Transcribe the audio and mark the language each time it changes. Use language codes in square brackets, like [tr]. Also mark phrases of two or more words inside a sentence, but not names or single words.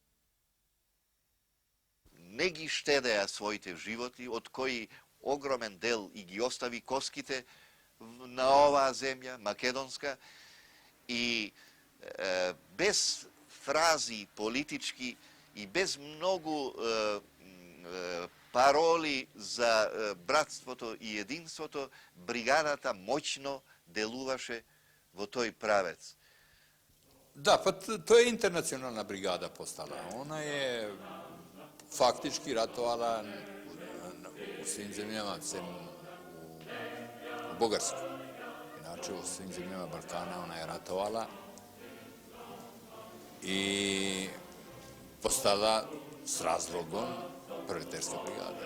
[mk] не ги штедеа своите животи, од кои огромен дел и ги остави коските на оваа земја, македонска, и без фрази политички и без многу пароли за братството и единството, бригадата моќно делуваше во тој правец. Да, па тоа е интернационална бригада постала. Она е [sr] faktički ratovala u svim zemljama, sem u Bugarskoj. Inače, u svim zemljama Balkana ona je ratovala i postala s razlogom proletarska brigada.